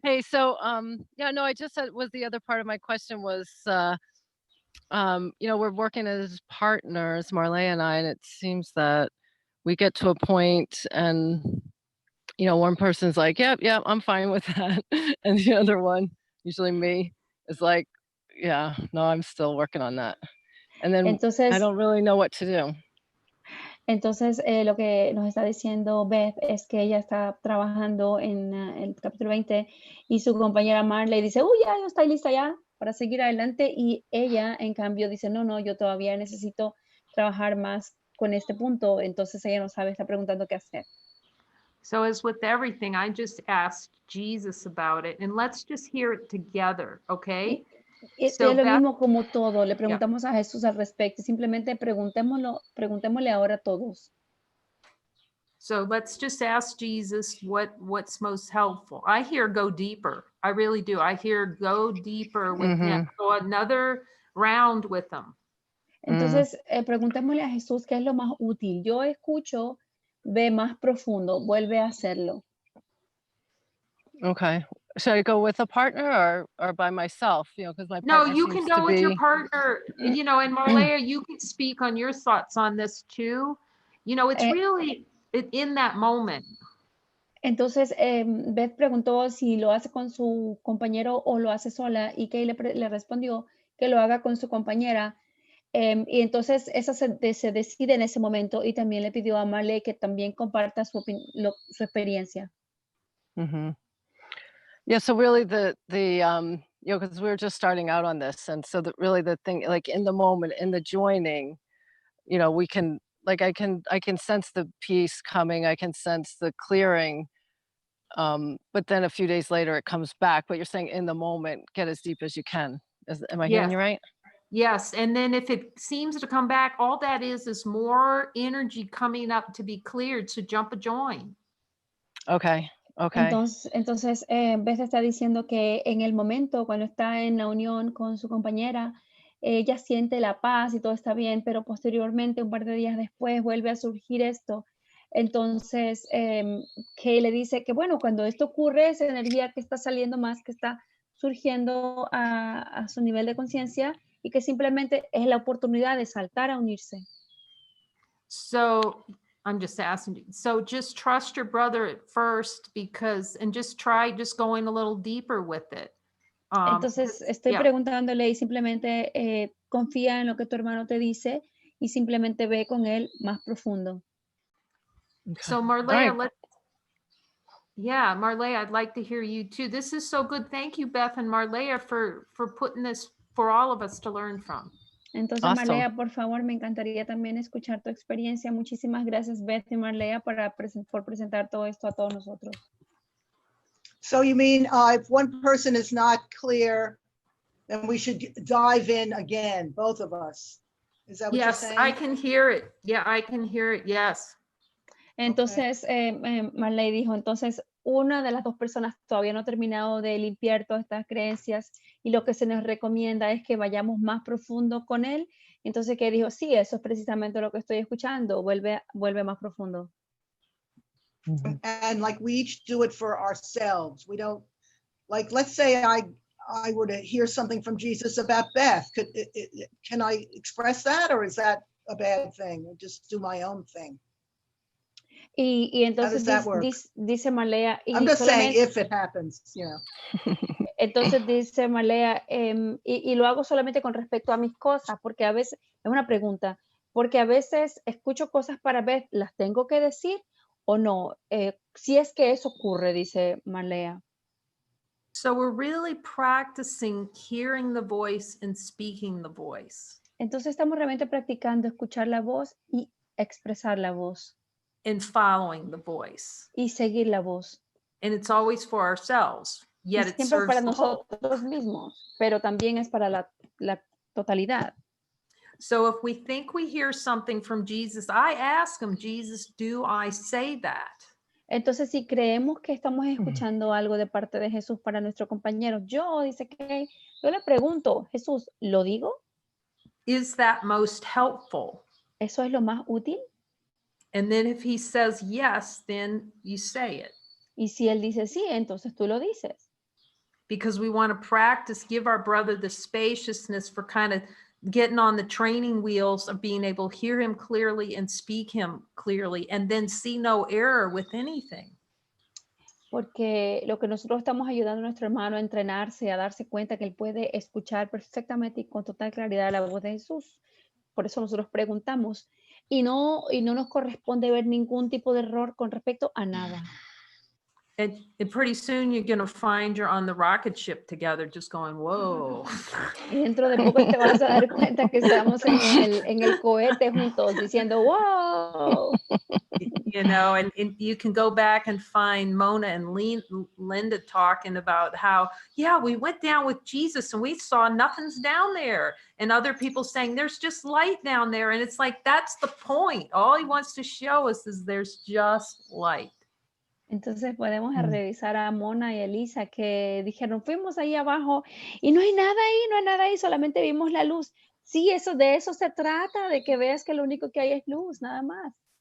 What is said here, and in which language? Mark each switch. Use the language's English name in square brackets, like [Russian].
[English] Hey, so yeah, no, I just said was the other part of my question was you know, we're working as partners, Marlea and I, and it seems that we get to a point and you know, one person's like, yep, I'm fine with that. And the other one, usually me, is like, yeah, no, I'm still working on that. And then I [Spanish] Entonces, [English] don't really know what to do. [Spanish] entonces lo que nos está diciendo Beth es que ella está trabajando en el capítulo 20 y su compañera Marley dice, ya, yo estoy lista ya para seguir adelante. Y ella, en cambio, dice, no, yo todavía necesito trabajar más con este punto. Entonces ella no sabe, está preguntando qué hacer. [English] So as with everything, I just asked Jesus about it, and let's just hear it together, okay? So [Spanish] Es lo [English] Beth- [Spanish] mismo como todo, le preguntamos a Jesús al respecto, simplemente preguntémosle ahora a todos. [English] So let's just ask Jesus what's most helpful. I hear go deeper. I really do. I hear go deeper with him. So another round with him. [Spanish] Entonces, preguntémosle a Jesús qué es lo más útil. Yo escucho, ve más profundo, vuelve a hacerlo. [English] Okay. Should I go with a partner or by myself? You know, because my No, partner you can seems go to with your be. partner, you know, and Marlea, you can speak on your thoughts on this too. You know, it's really in that moment. [Spanish] Entonces, Beth preguntó si lo hace con su compañero o lo hace sola y Kay le respondió que lo haga con su compañera. Y entonces eso se decide en ese momento y también le pidió a Marley que también comparta su experiencia. [English] Yeah, so really the you know, because we were just starting out on this, and so that really the thing, like in the moment, in the joining, you know, we can like I can sense the peace coming, I can sense the clearing, but then a few days later it comes back. But you're saying in the moment, get as deep as you can. Am I hearing you right? Yes, and then if it seems to come back, all that is more energy coming up to be cleared, so jump a join. Okay. [Spanish] Entonces Beth está diciendo que en el momento, cuando está en la unión con su compañera, ella siente la paz y todo está bien, pero posteriormente, un par de días después, vuelve a surgir esto. Entonces, Kay le dice que, bueno, cuando esto ocurre, esa energía que está saliendo más, que está surgiendo a su nivel de conciencia y que simplemente es la oportunidad de saltar a unirse. [English] So I'm just asking you, so just trust your brother at first and just try just going a little deeper with it. [Spanish] Entonces estoy preguntándole y simplemente confía en lo que tu hermano te dice y simplemente ve con él más profundo. [English] Okay. So Marlea, right. Marlea, I'd like to hear you too. This is so good. Thank you, Beth and Marlea, for putting this for all of us to learn from. [Spanish] Entonces, [English] Awesome. [Spanish] Marlea, por favor, me encantaría también escuchar tu experiencia. Muchísimas gracias, Beth y Marlea, por presentar todo esto a todos nosotros. [English] So you mean if one person is not clear, then we should dive in again, both of us. Is that what you're saying? Yes, I can hear it. Yeah, I can hear it. Yes. [Spanish] Entonces, Marley dijo, entonces, una de las dos personas todavía no ha terminado de limpiar todas estas creencias y lo que se nos recomienda es que vayamos más profundo con él. Entonces, que dijo, sí, eso es precisamente lo que estoy escuchando, vuelve más profundo. [English] And like we each do it for ourselves. We don't, like, let's say I were to hear something from Jesus about Beth. Can I express that, or is that a bad thing? Or just do my own thing? [Spanish] Y entonces dice Marlea, [English] I'm just saying if it happens, you know. [Spanish] Entonces dice Marlea, y lo hago solamente con respecto a mis cosas, porque a veces es una pregunta. Porque a veces escucho cosas para ver, ¿las tengo que decir o no? Si es que eso ocurre, dice Marlea. [English] So we're really practicing hearing the voice and speaking the voice [Spanish] Entonces estamos realmente practicando escuchar la voz y expresar la voz [English] and following the voice. [Spanish] y seguir la voz. [English] And it's always for ourselves, [Spanish] Y [English] yet it [Spanish] siempre es [English] serves [Spanish] para [English] the whole. [Spanish] nosotros mismos, pero también es para la totalidad. [English] So if we think we hear something from Jesus, I ask him, Jesus, do I say that? [Spanish] Entonces, si creemos que estamos escuchando algo de parte de Jesús para nuestro compañero, dice que yo le pregunto, Jesús, ¿lo digo? [English] Is that most helpful? [Spanish] ¿Eso es lo más útil? [English] And then if he says yes, then you say it. [Spanish] Y si él dice sí, entonces tú lo dices. [English] Because we want to practice, give our brother the spaciousness for kind of getting on the training wheels of being able to hear him clearly and speak him clearly, and then see no error with anything. [Spanish] Porque lo que nosotros estamos ayudando a nuestro hermano a entrenarse, a darse cuenta que él puede escuchar perfectamente y con total claridad la voz de Jesús. Por eso nosotros preguntamos y no nos corresponde ver ningún tipo de error con respecto a nada. [English] And pretty soon you're going to find you're on the rocket ship together, just going, whoa. [Spanish] Y dentro de poco te vas a dar cuenta que estamos en el cohete juntos diciendo, wow. [English] You know, and you can go back and find Mona and Linda talking about how, yeah, we went down with Jesus and we saw nothing's down there. And other people saying there's just light down there. And it's like, that's the point. All he wants to show us is there's just light. [Spanish] Entonces podemos revisar a Mona y Elisa que dijeron, fuimos ahí abajo y no hay nada ahí, solamente vimos la luz. Sí, de eso se trata, de que veas que lo único que hay es luz, nada más.